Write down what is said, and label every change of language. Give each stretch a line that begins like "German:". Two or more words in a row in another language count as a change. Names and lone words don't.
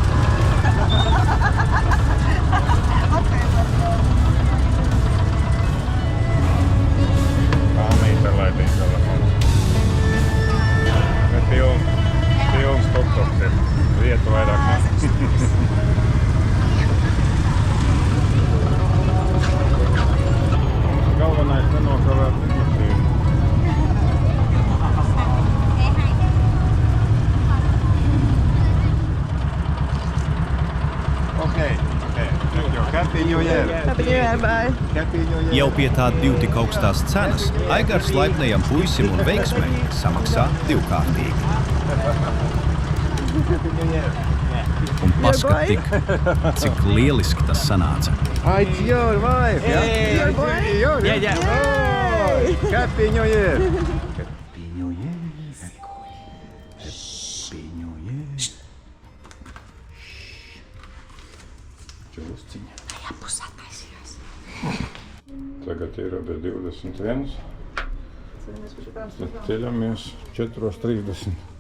Latvian: Palmīte laidīt telefonu. Bet pilns tok-toks ir. Vietu vairāk nav. Mums galvenais nenokavēt lidmašīnu.
English: Okay. Thank you. Happy New Year. Happy New Year, bye. Happy New Year.
Latvian: Jau pie tā 2 tik augstās cenas Aigars laipnajam puisim un veiksmei samaksā 2kārtīgi. Un paskat tik, cik lieliski tas sanāca.
English: It's your wife, yeah? Your boy? Yeah. Oh, Happy New Year.
Latvian: Tagad ir 21. Tad ceļamies 4:30.